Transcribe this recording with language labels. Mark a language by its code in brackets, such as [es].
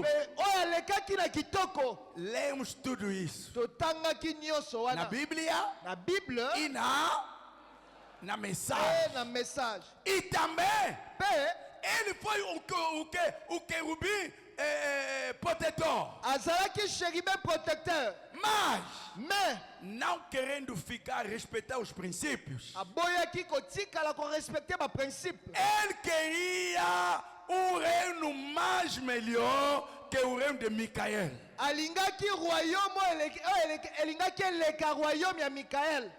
[ln] Mais oyo alekaki na kitoko. [pt] Lemos tudo isso [ln] Totangaki nyonso na wana. [pt] Bíblia [ln] Na Bible [pt] e na e mensagem. [ln] na message. [pt] E também [ln] Pe [pt] ele foi o querubim protetor. [ln] azalaki chérubin protecteur. [pt] Mas [fr] Mais [pt] não querendo ficar respeitar os princípios, [ln] aboyaki kotikala korespecte baprincipe. [pt] ele queria um reino mais melhor que o reino de Micael. [ln] Alingaki royaume oyo elingaki eleka royaume ya Mikael.